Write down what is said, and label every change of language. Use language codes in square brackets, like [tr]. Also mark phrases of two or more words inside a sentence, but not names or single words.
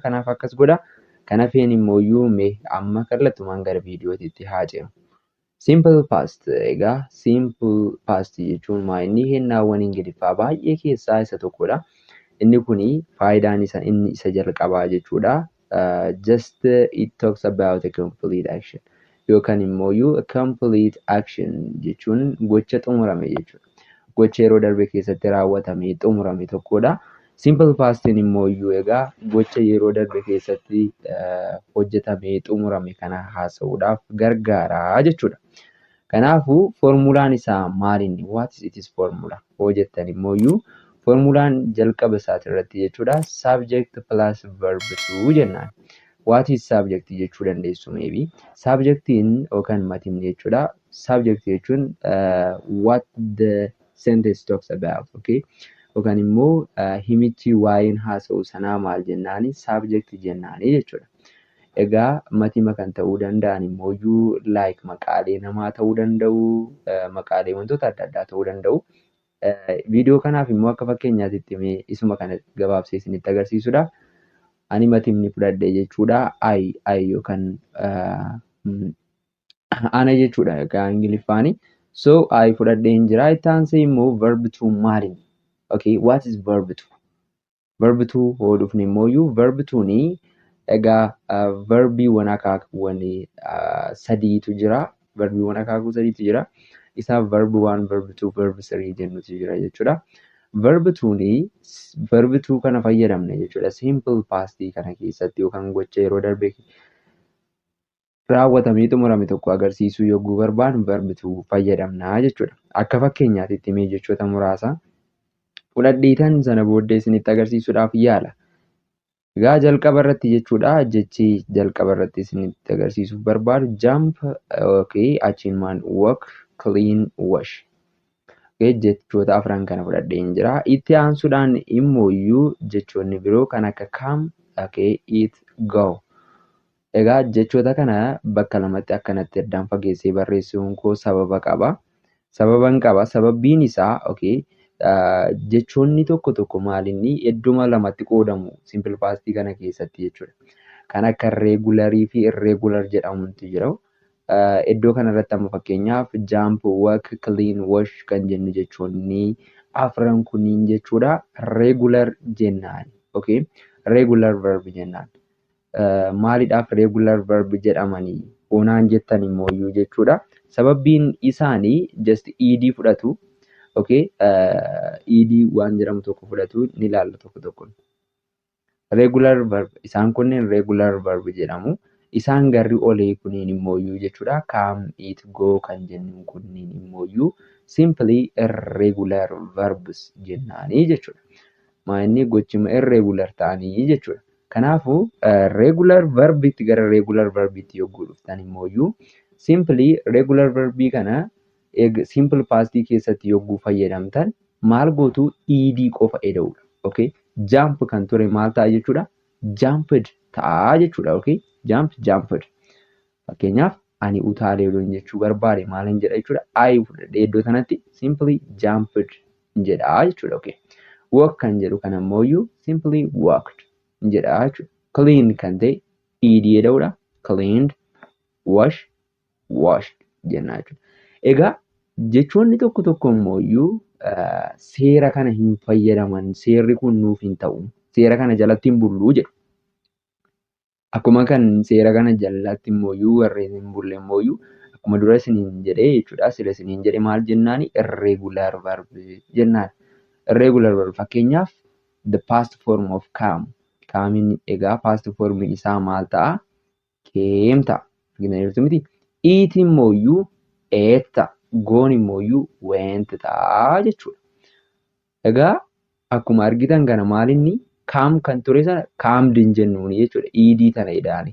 [om] Kanaaf akkas godha. Kana feen immoo mee amma kallattumaan gara viidiyootitti haa ceenu. [en] Simple past [om] egaa [en] simple past [om] jechuun inni hennaawwan Ingiliffaa baay'ee keessaa isa tokkodha. Inni kuni faayidaan isaa inni isa jalqabaa jechuudha. [en] Just it talks about a complete action [om] yookaan immoo [en] a complete action [om] jechuun gocha xumurame jechuudha. Gocha yeroo darbe keessatti raawwatame xumurame tokkodha. [en] Simple pastiin [om] immoo egaa gocha yeroo darbe keessatti hojjetame xumurame kana haasa'uudhaaf gargaara jechuudha. Kanaafuu formulaan isaa maalinni? [en] What is its formula? [om] Hoo jettan immoo formulaan jalqaba isaati irratti jechuudha. [en] Subject plus verb to jennaan. What is subject [om] jechuu dandeessu [en] maybe. [om] Subjectiin yookaan matimni jechuudha. Subject jechuun [en] what the sentence talks about. [om] Okay. Yookaan immoo himichi waa'een haasa'u sanaa maal jennaani? Subject jennaani jechuudha. Egaa matima kan ta'uu danda'an immoo like maqaalee namaa ta'uu danda'u, maqaalee wantoota adda addaa ta'uu danda'u. Viidiyoo kanaaf immoo akka fakkeenyaatti isuma kana gabaabsee isinitti agarsiisuudhaaf ani matimni fudhadhe jechuudha. I yookaan ana jechuudha egaa Ingiliffaani. So I fudhadheen jira. Itti aansee immoo [en] verb to [om] maalini? [en] Okay, what is verb to? Verb to [om] hoo dhufne immoo [en] verb to [om] ni egaa verbiiwwan akaakuuwwan sadiitu jira. Verbiiwwan akaakuu sadiitu jira. Isaa [en] verb 1, verb 2, verb 3 [om] jennutu jira jechuudha. [en] Verb 2 [om] kana fayyadamne jechuudha. [en] Simple past [om] kana keessatti yookaan gocha yeroo darbe raawwatamee xumurame tokko agarsiisuu yogguu barbaadu [en] verb 2 [om] fayyadamna jechuudha. Akka fakkeenyaatti mee jechoota muraasa fudhadheetan sana booddee isinitti agarsiisuudhaaf yaala. Egaa jalqaba irratti jechuudha. Jechi jalqaba irratti isinitti agarsiisuuf barbaadu [en] jump, okay, [om] achiin maan [en] walk, clean, wash. [om] Okay, jechoota afran kana fudhadheen jira. Itti aansuudhaan immoo jechoonni biroo kan akka [en] come, okay, eat, go. [om] Egaa jechoota kana bakka lamatti akkanatti addaan fageessee barreessuun koo sababa qaba. Sababbiin isaa okay, jechoonni tokko maalinni idduma lamatti qoodamu [en] simple past [om] kana keessatti jechuudha. Kan akka regularii fi irregular jedhamutu jira. Iddoo kanarratti amma fakkeenyaaf [en] jump, walk, clean, wash [om] kan jennu jechoonni afran kunniin jechuudha regular jennaan. [en] Okay, regular verb [om] jennaan. Maaliidhaaf [en] regular verb [om] jedhamanii onaan jettan immoo jechuudha. Sababbiin isaanii [en] just ed [om] fudhatu. [en] Okay, ed [om] waan jedhamu tokko fudhatu ni ilaalla tokko. [en] Regular verb [om] isaan kunneen [en] regular verb [om] jedhamu. Isaan garri olee kunniin immoo jechuudha. [en] Come, eat, go [om] kan jennu kunniin immoo [en] simply irregular verbs [om] jennaanii jechuudha. Maanni gochima irregular ta'anii jechuudha. Kanaafuu [en] regular verbitti [om] gara [en] regular verbitti [om] yogguu dhuftan immoo [en] simply regular verbii [om] kana [en] simple past [om] keessatti yogguu fayyadamtan maal gootu ed qofa eda'uudha. Okay, jump kan ture maal ta'a jechuudha? Jumped ta'a jechuudha. [en] Okay, jumped. [om] Fakkeenyaaf ani utaalee jechuu barbaade maaliin jedha jechuudha? I fudhadhee iddoo sanatti [en] simply jumped [om] jedha jechuudha. Okay, walk kan jedhu kana immoo [en] simply walked [om] jedha jechuudha. Clean kan ta'e ed eda'uudha. Cleaned. [en] Wash washed [om] jenna jechuudha. Egaa jechoonni tokko tokko immoo seera kana hin fayyadaman, seerri kun nuuf hin ta'u, seera kana jalatti hin bullu jedhu. Akkuma kan seera kana jalatti immoo warreen hin bulle immoo akkuma dura isiniin jedhee jechuudha. Sila isiniin jedhe maal jennaani? [en] Irregular verb jennaan. Irregular verb fakkeenyaaf the past form of come. [om] Kamiin egaa past form isaa maal ta'a? Came ta'a. Argitaniirtu miti? Eat immoo ate ta'a. Goon immoo went ta'a jechuudha. Egaa akkuma argitan kana maalinni kam kan ture sana kaamd hin jennuuni jechuudha. Iidii tana jedhaani.